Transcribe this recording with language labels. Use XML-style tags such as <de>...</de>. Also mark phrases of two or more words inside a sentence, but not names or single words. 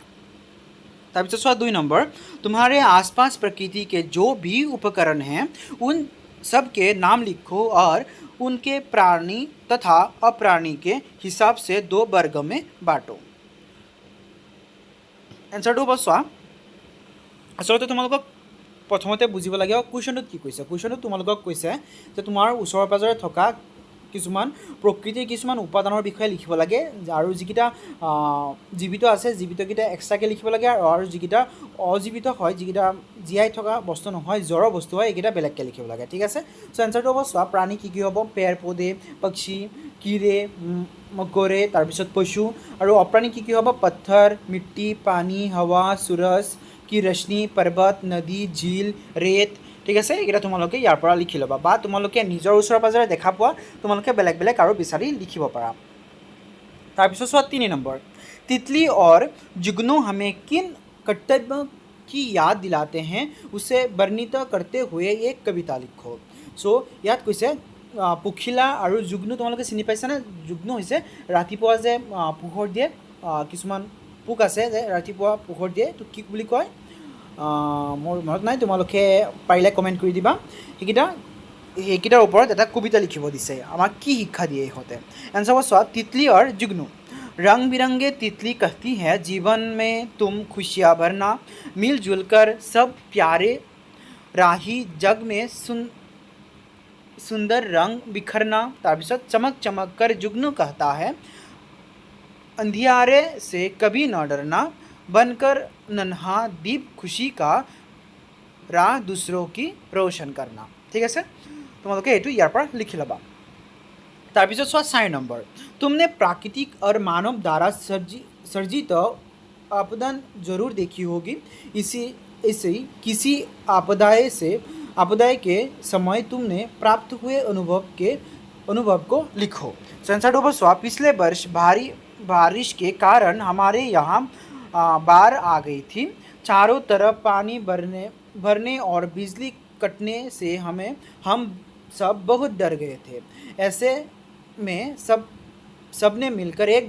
<hi>তাৰপিছত 2 नंबर तुम्हारे आसपास प्रकृति के जो भी उपकरण हैं उन सब के नाम लिखो और उनके प्राणी तथा अप्राणी के हिसाब से 2 वर्ग में बांटो।</hi> <as>एन्सारটো হ'ব চোৱা আচলতে তোমালোকক প্ৰথমতে বুজিব লাগে কুৱেশ্যনটোত কি কৈছে। কুৱেশ্যনটোত তোমালোকক কৈছে যে তোমাৰ ওচৰে পাজৰে থকা কিছুমান প্ৰকৃতিৰ কিছুমান উপাদানৰ বিষয়ে লিখিব লাগে আৰু যিকেইটা জীৱিত আছে জীৱিতকেইটা এক্সট্ৰাকৈ লিখিব লাগে আৰু যিকেইটা অজীৱিত হয় যিকেইটা জীয়াই থকা বস্তু নহয় জড় বস্তু হয় এইকেইটা বেলেগকৈ লিখিব লাগে ঠিক আছে চ' এনচাৰটো হ'ব চোৱা প্ৰাণী কি হ'ব</as> <hi>पेड़ पौधे पक्षी कीड़े मकोड़े</hi> <as>তাৰপিছত পশু আৰু অপ্ৰাণী কি হ'ব</as> <hi>पत्थर मिट्टी पानी हवा सूरज की रश्मि पर्वत नदी झील रेत</hi> <as>ঠিক আছে এইকেইটা তোমালোকে ইয়াৰ পৰা লিখি ল'বা বা তোমালোকে নিজৰ ওচৰে পাজৰে দেখা পোৱা তোমালোকে বেলেগ বেলেগ আৰু বিচাৰি লিখিব পাৰা তাৰপিছত চোৱা 3 নম্বৰ</as> <hi>तितली और जुगनू हमें किन कर्तव्यों की याद दिलाते हैं उसे वर्णित करते हुए एक कविता लिखो</hi> <as>सो ইয়াত কৈছে পখিলা আৰু যুগ্নু তোমালোকে চিনি পাইছানে যুগ্নু হৈছে ৰাতিপুৱা যে পোহৰ দিয়ে কিছুমান পোক আছে যে ৰাতিপুৱা পোহৰ দিয়ে তো কি বুলি কয় মোৰ মনত নাই তোমালোকে পাৰিলে কমেণ্ট কৰি দিবা সেইকেইটাৰ ওপৰত এটা কবিতা লিখিব দিছে আমাক কি শিক্ষা দিয়ে ইহঁতে এনচাৰ হ'ব চোৱা</as> <hi>तितली और जुगनू रंग बिरंगे तितली कहती है जीवन में तुम खुशियाँ भरना मिलजुल कर सब प्यारे राही जग में सुंदर रंग बिखरना তাৰপিছত चमक चमक कर जुगनू कहता है अंधियारे से कभी न डरना बनकर नन्हा दीप खुशी का राह दूसरों की रोशन करना</hi> <as>ঠিক আছে তোমালোকে এইটো ইয়াৰ পৰা লিখি ল'বা তাৰপিছত চোৱা 4 নম্বৰ</as> <hi>तुमने प्राकृतिक और मानव द्वारा सर्जित आपदा जरूर देखी होगी इसी किसी आपदा के समय तुमने प्राप्त हुए अनुभव को लिखो सेंसर स्वा पिछले वर्ष भारी बारिश के कारण हमारे यहाँ बाढ़ आ गई थी चारों तरफ पानी भरने और बिजली कटने से हम सब बहुत डर गए थे ऐसे में सबने मिलकर एक</hi>